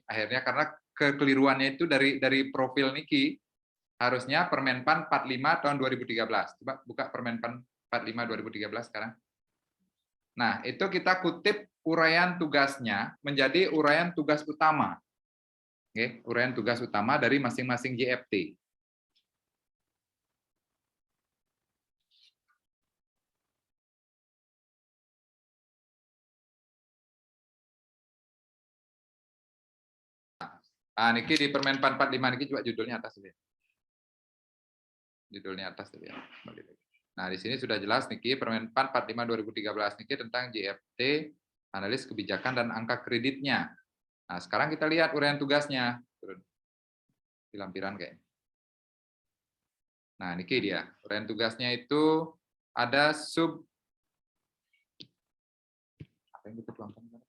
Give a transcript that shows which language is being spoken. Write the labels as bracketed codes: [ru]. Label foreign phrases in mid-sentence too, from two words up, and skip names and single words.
[id] Akhirnya karena kekeliruannya itu dari profil Niki, harusnya Permenpan 45 tahun 2013. Coba buka Permenpan 45 2013 sekarang. Nah, itu kita kutip uraian tugasnya menjadi uraian tugas utama. Oke, uraian tugas utama dari masing-masing JFT. Nah, niki di Permenpan 45 niki coba judulnya atas ya. Judulnya atas ya. Nah, di sini sudah jelas niki Permenpan 45 2013 niki tentang JFT, analis kebijakan dan angka kreditnya. Nah, sekarang kita lihat uraian tugasnya. Di lampiran kayaknya. Nah, niki dia. Uraian tugasnya itu ada sub apa yang kita tuangkan?